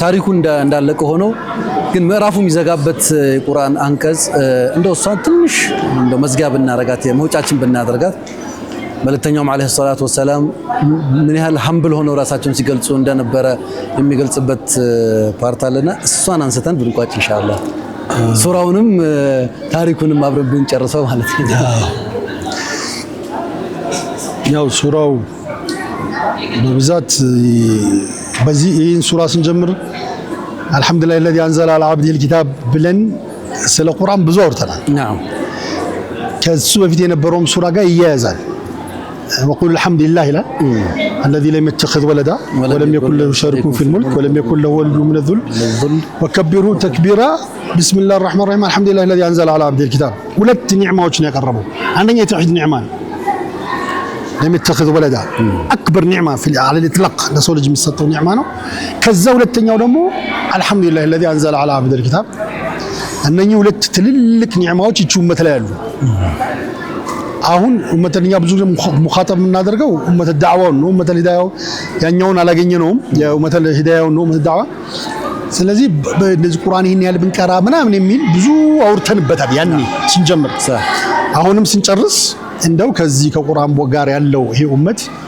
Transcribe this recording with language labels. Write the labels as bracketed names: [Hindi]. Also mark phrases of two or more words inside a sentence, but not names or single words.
[Amharic] ታሪኩ እንዳለቀ ሆኖ ግን ምዕራፉ የሚዘጋበት የቁርአን አንቀጽ እንደው እሷን ትንሽ እንደው መዝጊያ ብናረጋት መውጫችን ብናደርጋት መልእክተኛውም [Arabic] عليه الصلاة والسلام [Amharic] ምን ያህል ሀምብል ሆነው ራሳቸውን ሲገልጹ እንደነበረ የሚገልጽበት ፓርት አለና እሷን አንስተን ብንቋጭ ኢንሻአላህ ሱራውንም ታሪኩንም አብረን ብንጨርሰው ማለት ነው። ያው ሱራው በብዛት በዚህ ይህን ሱራ ስንጀምር [Arabic] الحمد لله الذي انزل على عبده الكتاب [Amharic] ብለን ስለ ቁርአን ብዙ አውርተናል። ከሱ በፊት የነበረውም ሱራ ጋር ይያያዛል። [Arabic] وقل الحمد لله الذي لم يتخذ ولدا ولم يكن له شريك في الملك ولم يكن له ولي من الذل وكبره تكبيرا بسم الله الرحمن الرحيم الحمد لله الذي انزل على عبده الكتاب [Amharic] ሁለት ኒዕማዎችን ያቀረበው አንደኛ የተውሂድ ኒዕማ [Arabic] لم يتخذ ولدا اكبر نعمه في على الاطلاق [Amharic] ለሰው ልጅ የሚሰጠው ኒዕማ ነው። ከዛ ሁለተኛው ደግሞ [Arabic] الحمد لله الذي انزل على عبده الكتاب [Amharic] እነኚህ ሁለት ትልልቅ ኒዕማዎች ይቹ መተላ ያሉ አሁን ኡመተኛ ብዙ ሙኻጠብ የምናደርገው ኡመተ ዳዕዋው ነው። ኡመተ ሂዳያው ያኛውን አላገኘነውም። የኡመተ ሂዳያው ነው [Arabic] أمة دعوة። [Amharic] ስለዚህ በዚህ ቁርአን ይሄን ያህል ብንቀራ ምናምን የሚል ብዙ አውርተንበታል ያኔ ስንጀምር። አሁንም ስንጨርስ እንደው ከዚህ ከቁርአን ጋር ያለው ይሄ ኡመት